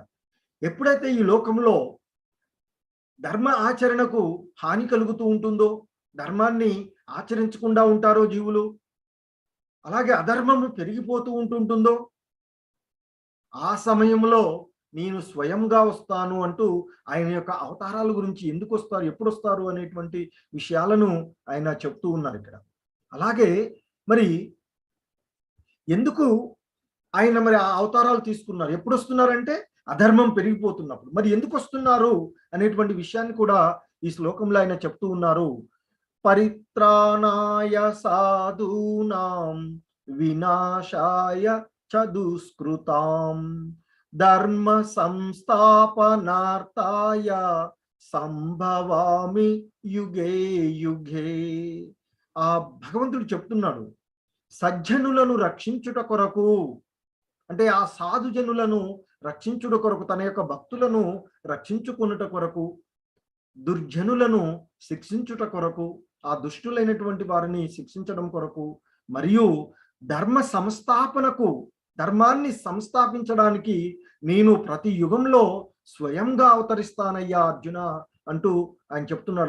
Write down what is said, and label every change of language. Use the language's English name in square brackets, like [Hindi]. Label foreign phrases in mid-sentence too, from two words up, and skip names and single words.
[Telugu] ఎప్పుడైతే ఈ లోకంలో ధర్మ ఆచరణకు హాని కలుగుతూ ఉంటుందో, ధర్మాన్ని ఆచరించకుండా ఉంటారో జీవులు, అలాగే అధర్మము పెరిగిపోతూ ఉంటుందో, ఆ సమయంలో నేను స్వయంగా వస్తాను అంటూ ఆయన యొక్క అవతారాల గురించి ఎందుకు వస్తారు, ఎప్పుడు వస్తారు అనేటువంటి విషయాలను ఆయన చెప్తూ ఉన్నారు ఇక్కడ. అలాగే మరి ఎందుకు ఆయన మరి ఆ అవతారాలు తీసుకున్నారు, ఎప్పుడు వస్తున్నారంటే అధర్మం పెరిగిపోతున్నప్పుడు. మరి ఎందుకు వస్తున్నారు అనేటువంటి విషయాన్ని కూడా ఈ శ్లోకంలో ఆయన చెప్తూ ఉన్నారు. [Sanskrit] పరిత్రాణాయ సాధూనాం వినాశాయ చ దుష్కృతాం ధర్మ సంస్థాపనార్థాయ సంభవామి యుగే యుగే. [Telugu] ఆ భగవంతుడు చెప్తున్నాడు, సజ్జనులను రక్షించుట కొరకు, అంటే ఆ సాధుజనులను రక్షించుట కొరకు, తన యొక్క భక్తులను రక్షించుకున్నట కొరకు, దుర్జనులను శిక్షించుట కొరకు, ఆ దుష్టులైనటువంటి వారిని శిక్షించడం కొరకు, మరియు ధర్మ సంస్థాపనకు, ధర్మాన్ని సంస్థాపించడానికి నేను ప్రతి యుగంలో స్వయంగా అవతరిస్తానయ్యా అర్జున అంటూ ఆయన చెప్తున్నాడు.